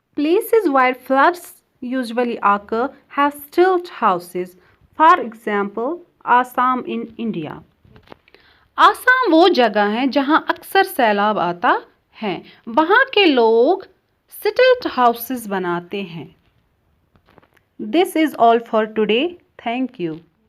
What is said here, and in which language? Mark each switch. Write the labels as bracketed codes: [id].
[en] Places where floods usually occur have stilt houses. For example, Assam in India. [hi] Assam वो जगह है जहां अक्सर सैलाब आता है. वहां के लोग स्टिल्ट हाउसेस बनाते हैं. [en] This is all for today. Thank you.